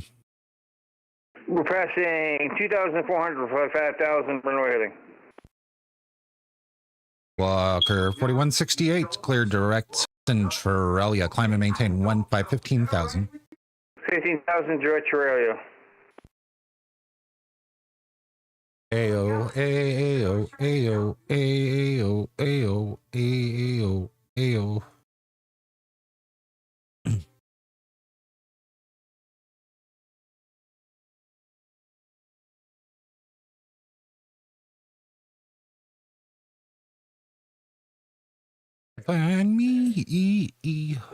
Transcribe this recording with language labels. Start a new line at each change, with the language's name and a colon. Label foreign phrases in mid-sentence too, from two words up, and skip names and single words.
English: We're passing 2,400 for 5,000, runway heading. Walker 4168, clear direct Centralia. Climb and maintain 15,000. 15,000 direct Australia. Ayo, ayo, ayo, ayo, ayo, ayo, ayo. Find me.